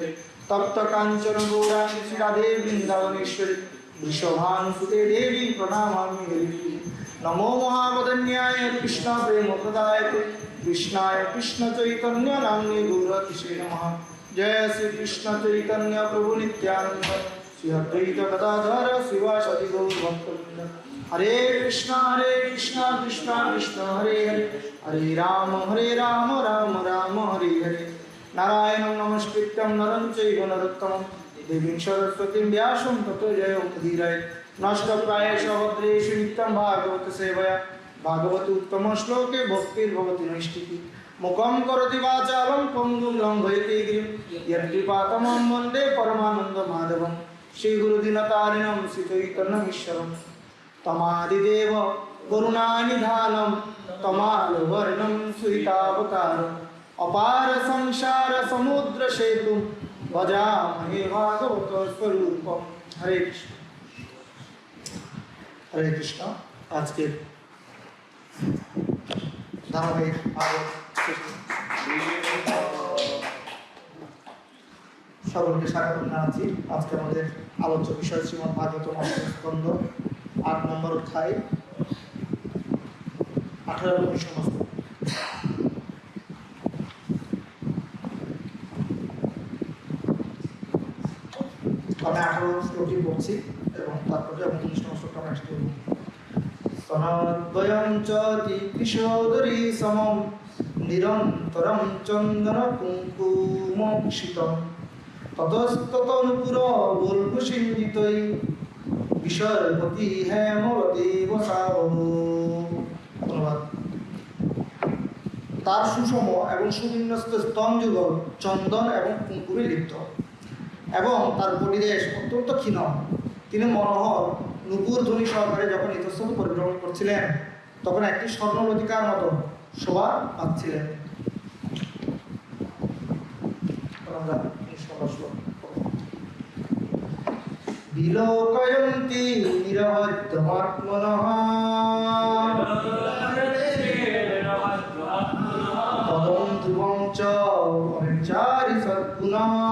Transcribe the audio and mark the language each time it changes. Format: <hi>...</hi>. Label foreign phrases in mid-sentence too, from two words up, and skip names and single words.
<sa>तप्त काञ्चन गौराङ्गी श्री राधे वृन्दावनेश्वरी वृषभानुसुते देवी प्रणमामि हरिप्रिये। नमो महावदन्याय कृष्ण प्रेम प्रदायते कृष्णाय कृष्ण चैतन्य नाम्ने गौरतिसे नमः। जय श्री कृष्ण चैतन्य प्रभु नित्यानंद श्री अद्वैत गदाधर शिवासादि गौर भक्तवृंद। हरे कृष्ण कृष्ण कृष्ण हरे हरे हरे राम राम राम हरे हरे। नारायणं नमस्कृत्यं नरं चैव नरोत्तमं देवीं सरस्वतीं व्यासं ततो जयमुदीरये। नष्टप्रायेष भद्रेषु नित्यं भागवत सेवया भागवत उत्तम श्लोके भक्तिर्भवति नैष्ठिकी। मुखं करोति वाचालं पङ्गुं लङ्घयति गिरिं यत्कृपातमं वन्दे परमानन्दमाधवं। श्रीगुरुदीनतारिणं श्रीचैतन्यमीश्वरं तमादिदेव करुणानिधानं तमालवर्णं सुहितावतारम् अपार संसार समुद्र सेतु भजामहे भागवत स्वरूपम। हरे कृष्ण हरे कृष्ण।</sa> <hi>आज के धारावाहिक</hi> <bn>সকলকে স্বাগত জানাচ্ছি। আজকে আমাদের আলোচ্য বিষয় শ্রীমদ্ ভাগবতম অষ্টম স্কন্ধ ৮ নম্বর অধ্যায় ১৮ 19 শ্লোক। আমি ১৮ শ্লোকটি পড়ছি এবং তারপরে 19 নম্বর শ্লোকটা আমরা একসাথে পড়ব।</bn> <sa>স্তনদ্বয়ং চ কিশোদরী সমম নিরন্তরং চন্দন কুঙ্কুমক্ষিতম ততস্ততনুপুর বল্কুসিঞ্জিতৈ বিসর্বতি হেমবদেব সাবহ।</sa> <bn>ধন্যবাদ। তার সুষম এবং সুবিন্যস্ত স্তনযুগল চন্দন এবং কুঙ্কুমে লিপ্ত এবং তার বডিদেশ অত্যন্ত ক্ষীণ। তিনি মনোহর নুপুর ধ্বনি সহকারে যখন ইতস্তত পরিভ্রমণ করছিলেন তখন একটি স্বর্ণলতিকার মতো শোভা পাচ্ছিলেন।</bn> <sa>বিলোকয়ন্তি নিরবধ্যমাত্মনঃ তদং ধ্রুবং চ অভিচারি সদ্গুণঃ</sa>